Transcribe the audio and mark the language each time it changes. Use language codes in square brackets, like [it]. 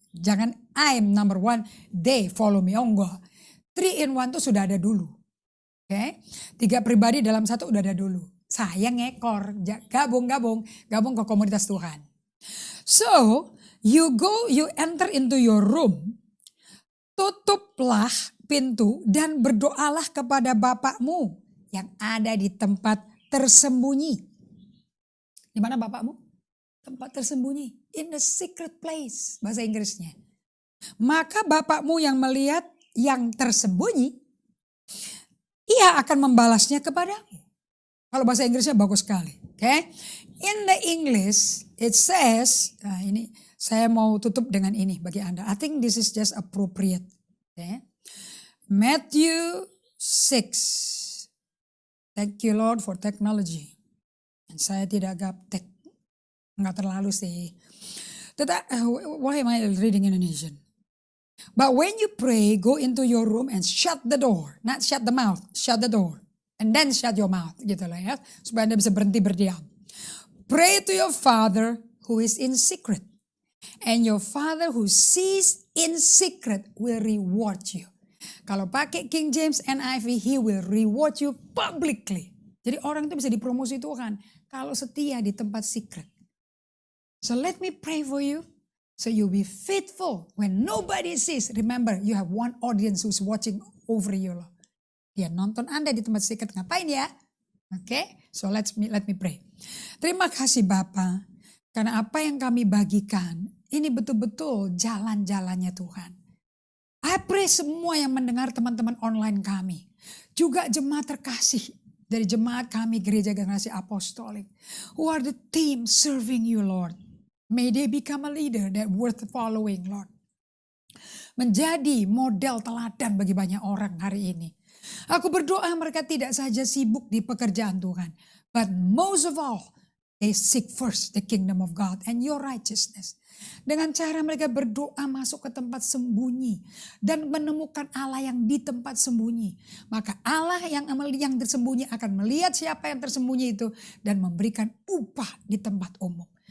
[en] Jangan I'm number 1, they follow me. [id] Enggak. 3 in 1 tuh sudah ada dulu. Okay? 3 pribadi dalam satu udah ada dulu. Saya ngekor, gabung ke komunitas Tuhan. So, [en] you enter into your room, [id] tutuplah pintu dan berdoalah kepada Bapakmu yang ada di tempat tersembunyi. Di mana Bapakmu? Tempat tersembunyi. [en] In the secret place. [id] Bahasa Inggrisnya. Maka Bapakmu yang melihat yang tersembunyi, ia akan membalasnya kepadamu. Kalau bahasa Inggrisnya bagus sekali. Okay? [en] In the English, it says, [id] ini saya mau tutup dengan ini bagi Anda. [en] I think this is just appropriate. Okay? Matthew 6. Thank you Lord for technology. [id] Dan saya tidak gaptek. Enggak terlalu sih. [en] Why am I reading Indonesian? But when you pray, go into your room and shut the door. Not shut the mouth, shut the door. And then shut your mouth. [id] Gitu lah ya. Supaya Anda bisa berhenti berdiam. [en] Pray to your Father who is in secret. And your Father who sees in secret will reward you. [id] Kalau pakai [en] King James NIV, he will reward you publicly. [id] Jadi orang itu bisa dipromosi Tuhan kalau setia di tempat secret. [en] So let me pray for you. So you'll be faithful when nobody sees. Remember, you have one audience who's watching over you. [id] Dia nonton Anda di tempat secret. Ngapain ya? Okay? [en] So let me pray. [id] Terima kasih Bapa. Karena apa yang kami bagikan, ini betul-betul jalan-jalannya Tuhan. I pray semua yang mendengar teman-teman online kami. Juga jemaat terkasih dari jemaat kami Gereja Generasi Apostolik. [en] Who are the team serving you Lord. May they become a leader that worth following Lord. [id] Menjadi model teladan bagi banyak orang hari ini. Aku berdoa mereka tidak saja sibuk di pekerjaan Tuhan. [en] But most of all, they seek first the kingdom of God and your righteousness. [id] Dengan cara mereka berdoa masuk ke tempat sembunyi dan menemukan Allah yang di tempat sembunyi. Maka Allah yang tersembunyi akan melihat siapa yang tersembunyi itu dan memberikan upah di tempat umum.